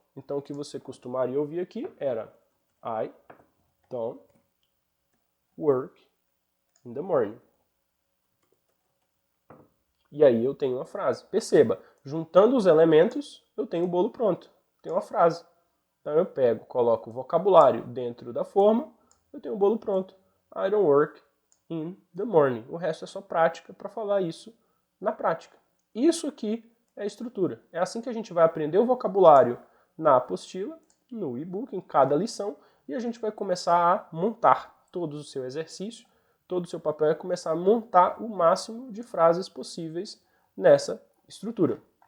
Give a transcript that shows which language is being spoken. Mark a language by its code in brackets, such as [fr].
[pt] Então o que você costumaria ouvir aqui era [en] I don't work in the morning. [pt] E aí eu tenho uma frase. Perceba, juntando os elementos, eu tenho o bolo pronto. Tenho uma frase. Então eu pego, coloco o vocabulário dentro da forma, eu tenho o bolo pronto. [en] I don't work in the morning. [pt] O resto é só prática para falar isso na prática. Isso aqui é a estrutura. É assim que a gente vai aprender o vocabulário na apostila, no e-book, em cada lição, e a gente vai começar a montar todo o seu exercício, todo o seu papel é começar a montar o máximo de frases possíveis nessa estrutura.